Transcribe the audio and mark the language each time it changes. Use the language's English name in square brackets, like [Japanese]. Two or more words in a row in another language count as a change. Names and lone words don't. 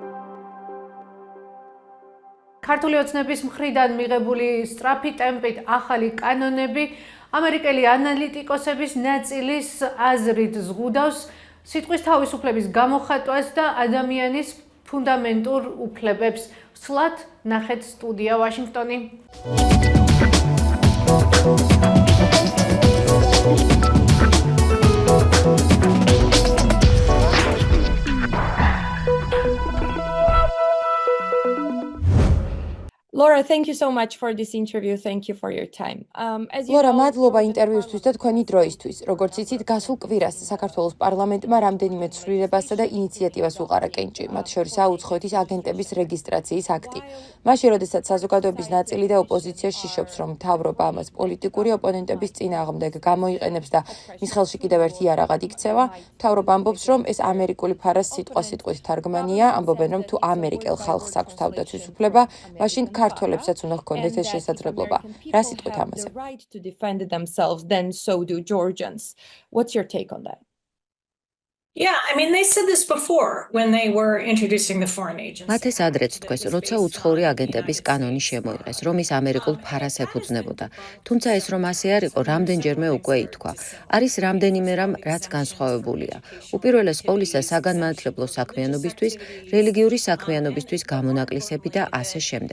[Georgian] ქართული ოცნების მხრიდან მიღებული სწრაფი ტემპით ახალი კანონები ამერიკელი ანალიტიკოსების ნაწილის აზრით ზღუდავს სიტყვის თავისუფლების გამოხატვას და ადამიანის ფუნდამენტურ უფლებებს. სვლად ნახეთ სტუდია ვაშინგტონი. [English] Laura, thank you so much for this interview. Thank you for your time. Laura, [Georgian] მადლობა ინტერვიუსთვის და თქვენი დროისთვის. როგორც იცით, გასულ კვირას საქართველოს პარლამენტმა რამდენიმე ცვლილებასა და ინიციატივას უყარა კენჭი, მათ შორისაა უცხოეთის აგენტების რეგისტრაციის აქტი. მაშინ, როდესაც საზოგადოების ნაწილი და ოპოზიცია შიშობს, რომ მთავრობა ამას პოლიტიკური ოპონენტების წინააღმდეგ გამოიყენებს და მის ხელში კიდევ ერთი იარაღად იქცევა, მთავრობა ამბობს, რომ ეს ამერიკული ფარას სიტყვასიტყვით თარგმანია, ამბობენ, რომ თუ ამერიკელ ხალხს აქვს თავდაცვის უფლება, მაშინ ქართველებსაც უნდა ჰქონდეთ ეს შესაძლებლობა. რა სიტყვით ამაზე? [English] What's your take on that? Yeah, I mean, they said this before when they were introducing the foreign agents. [Georgian] მათ ეს ადრეც თქვეს, როცა უცხოური აგენტების კანონი შემოიღეს, რომ ის ამერიკულ ფარას ეფუძნებოდა. თუმცა ეს რომ ასე არ იყო, რამდენჯერმე უკვე ითქვა. არის რამდენიმე რამ, რაც განსხვავებულია. უპირველეს ყოვლისა საგანმანათლებლო საქმიანობისთვის, რელიგიური საქმიანობისთვის გამონაკლისები და ასე შემდეგ.